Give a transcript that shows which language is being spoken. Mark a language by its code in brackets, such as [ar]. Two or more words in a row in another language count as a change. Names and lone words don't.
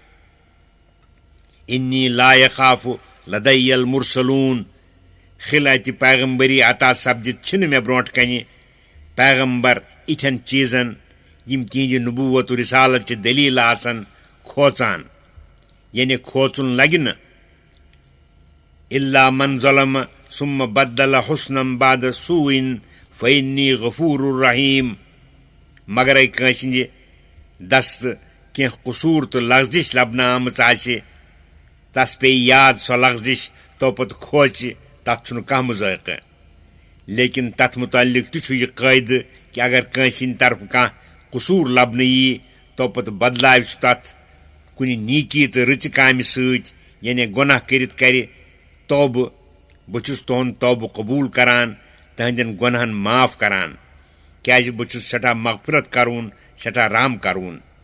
[ar] انی لا یخاف لدی المرسلون [ks] خلعتہِ پیغمبری عطا سپدِتھ چھِنہٕ مےٚ برونٛٹھ کنہِ پیغمبر یِتھٮ۪ن چیٖزن یِم تِہنٛدِ نبوت و رسالت چہِ دلیٖل آسن کھوژان یعنی کھوژُن لگہِ نہٕ [ar] الا من ظلم ثم بدل حسنم بعد سوء فإنی غفور الرحیم [ks] مگرے کٲنٛسہِ ہِنٛدِ دستہٕ کینٛہہ قصوٗر تہٕ لغزش لبنہٕ آمٕژ آسہِ تس پیٚیہِ یاد سۄ لغزش تو پتہٕ کھوژِ تتھ چھُنہٕ کانٛہہ مذٲیقہٕ لیکن تتھ متعلق تہِ چھُ یہِ قٲیدٕ کہِ اگر کٲنٛسہِ ہِنٛدِ طرفہٕ کانٛہہ قصوٗر لبنہٕ ییہِ تو پتہٕ بدلاوِ سُہ تتھ کُنہِ نیٖکی تہٕ رٕژِ کامہِ سۭتۍ یعنی گۄناہ کٔرِتھ کرِ توبہٕ بہٕ چھُس تُہُنٛد توبہٕ قبوٗل کران تہنٛدٮ۪ن گۄناہن معاف کران کیٛازِ بہٕ چھُس سٮ۪ٹھاہ مغفرت کرون سٮ۪ٹھاہ رحم کرون